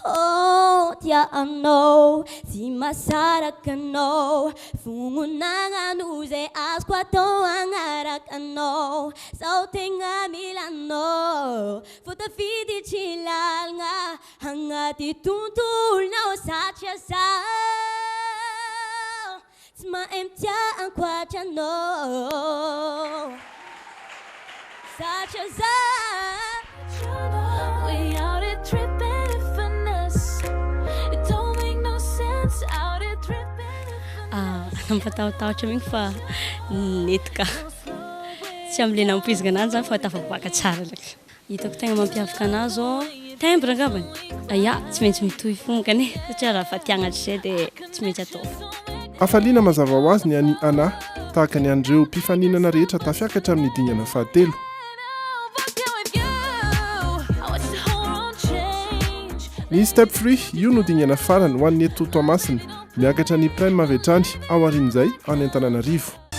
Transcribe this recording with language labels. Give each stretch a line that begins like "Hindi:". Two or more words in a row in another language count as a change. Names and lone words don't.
Malagasy: tianao tsy masaraka anao fognonanano zay azoko atao agnaraka anao sao tegna milanao fotafidy tsy lalagna agnaty tontolonao satria za tsy mahay mitia ankoatranao satria za
English: We out here tripping and finesse. It don't make no sense out here tripping and
Malagasy: nampatahotahotra mingy fa netika tsy am'le nampizika ananjy zany fa tafaboaka tsara laka hitako tegna mampiavaka anazy zao timbre angambany ya tsy maintsy mitohy fonkany satria raha fa tiagnatry zay dia tsy maintsy atao afaliana mazava ho azy ny any ana tahaka ny andreo mpifaninana rehetra tafiakatra amin'ny dingana fahatelo ny step free io no dingana farany ho an'ny eto Toamasina miakatra ny prime avy hatrany ao arin'izay any Antananarivo